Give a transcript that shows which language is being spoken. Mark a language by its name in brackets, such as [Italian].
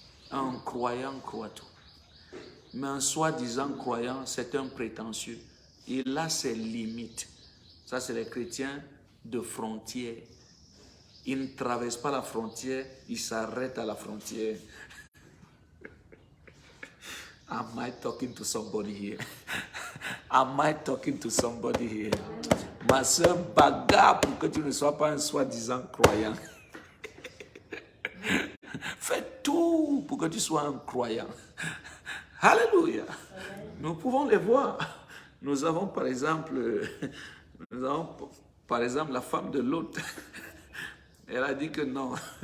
[French] Un croyant croit tout. Mais un soi-disant croyant, c'est un prétentieux. Il a ses limites. Ça, c'est les chrétiens de frontière. Ils ne traversent pas la frontière, ils s'arrêtent à la frontière. [English] Am I talking to somebody here? Am I talking to somebody here? [French] Ma soeur, bagarre pour que tu ne sois pas un soi-disant croyant. Fais tout pour que tu sois un croyant. Alléluia. Nous pouvons les voir. Nous avons par exemple la femme de Lot. Elle a dit que non.